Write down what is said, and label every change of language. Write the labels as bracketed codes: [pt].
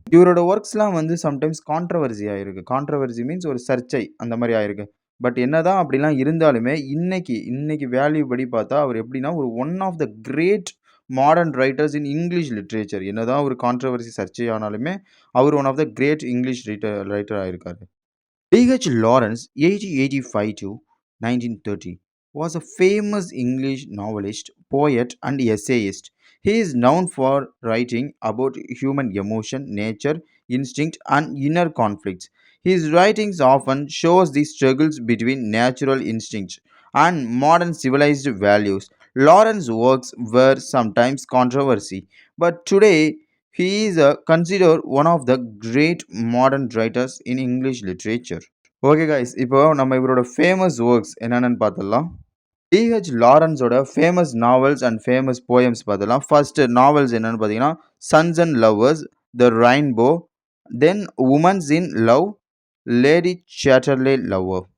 [ta] இவரோட ஒர்க்ஸ்லாம் வந்து sometimes controversy ஆயிருக்கு. கான்ட்ரவர்சி மீன்ஸ் ஒரு சர்ச்சை அந்த மாதிரி ஆயிருக்கு. பட் என்னதான் அப்படிலாம் இருந்தாலுமே இன்னைக்கு வேல்யூ படி பார்த்தா அவர் எப்படின்னா ஒரு [en] One of the great modern writers in English literature. [ta] என்னதான் ஒரு கான்ட்ரவர்சி சர்ச்சை ஆனாலுமே அவர் [en] one of the great English [ta] ரைட்டராக இருக்காரு. [en] D.H. Lawrence, 1885 to 1930, was a famous English novelist, poet, and essayist. He is known for writing about human emotion, nature, instinct, and inner conflicts. His writings often shows the struggles between natural instincts and modern civilized values. Lawrence's works were sometimes controversial, but today he is considered one of the great modern writers in English literature. [ta] Okay guys, இப்போ நம்ம இவரோட famous works என்னென்னு பார்த்துடலாம். DH லாரன்ஸோட [en] famous novels and famous poems [ta] பார்த்துடலாம். First novels என்னென்னு பார்த்தீங்கன்னா, sons and lovers, the rainbow, then women's in love, lady சேட்டர்லே lover.